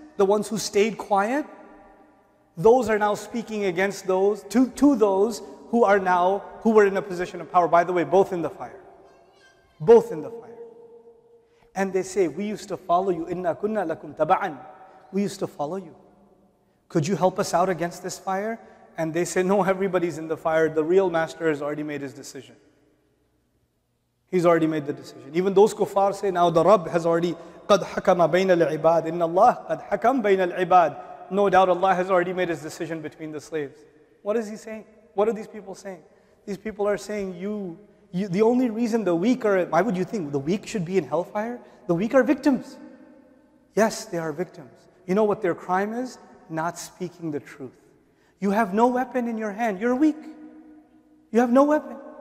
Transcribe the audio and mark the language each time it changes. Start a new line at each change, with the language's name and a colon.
English: The ones who stayed quiet, those are now speaking against those, to those who were in a position of power. By the way, both in the fire. Both in the fire. And they say, we used to follow you.
Arabic: Inna kunna lakum taba'an.
English: We used to follow you. Could you help us out against this fire? And they say, no, everybody's in the fire. The real master has already made his decision. He's already made the decision. Even those kuffar say, now the Rabb has already
Arabic: قَدْ حَكَمَ بَيْنَ الْعِبَادِ إِنَّ اللَّهَ قَدْ حَكَمَ بَيْنَ الْعِبَادِ.
English: No doubt Allah has already made his decision between the slaves. What is he saying? What are these people saying? These people are saying, the only reason the weak are, why would you think the weak should be in hellfire? The weak are victims. Yes, they are victims. You know what their crime is? Not speaking the truth. You have no weapon in your hand. You're weak. You have no weapon.